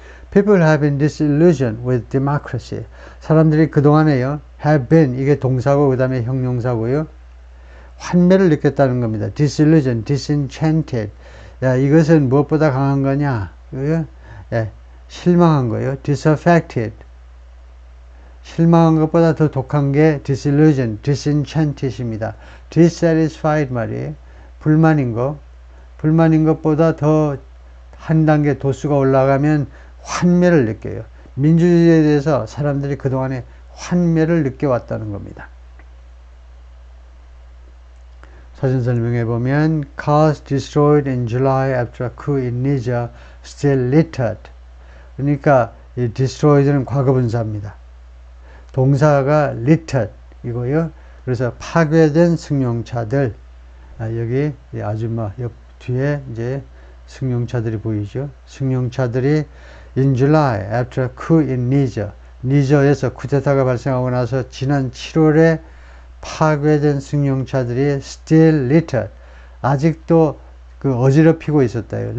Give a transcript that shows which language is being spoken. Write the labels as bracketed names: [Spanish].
[English] People have been disillusioned with democracy. [Korean] 사람들이 그동안에요, [English] have been, [Korean] 이게 동사고 그 다음에 형용사고요. 환멸을 느꼈다는 겁니다. [English] disillusioned, disenchanted. [Korean] 야, 이것은 무엇보다 강한 거냐? 실망한 거예요. [English] disaffected. [Korean] 실망한 것보다 더 독한 게 [English] disillusion, disenchanted [Korean] 입니다. [English] dissatisfied [Korean] 말이에요. 불만인 것보다 더 한 단계 도수가 올라가면 환멸을 느껴요. 민주주의에 대해서 사람들이 그동안에 환멸을 느껴왔다는 겁니다. 사진 설명해 보면 [English] cars destroyed in July after a coup in Niger still littered. [Korean] 그러니까 이 destroyed는 과거분사입니다. 동사가 littered 이거요. 그래서 파괴된 승용차들, 여기 아줌마 옆 뒤에 이제 승용차들이 보이죠. 승용차들이 [English] in July after a coup in Niger, [Korean] 니저에서 쿠데타가 발생하고 나서 지난 7월에 파괴된 승용차들이 [English] still littered, [Korean] 아직도 그 어지럽히고 있었다요.